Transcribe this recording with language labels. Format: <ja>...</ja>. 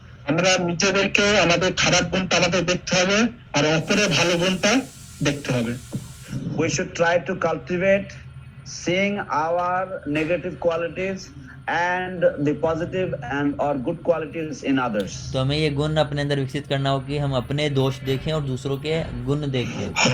<bn>আমরা নিজেদেরকে আমাদের খারাপ গুণটা আমাদের দেখতে হবে আর অপরের ভালো গুণটা দেখতে হবে।</bn> <en>We should try to cultivate seeing our negative qualities and the positive and or good qualities in others.</en> <hi>तो हमें ये गुण अपने अंदर विकसित करना हो कि हम अपने दोष देखें और दूसरों के गुण देखें।</hi>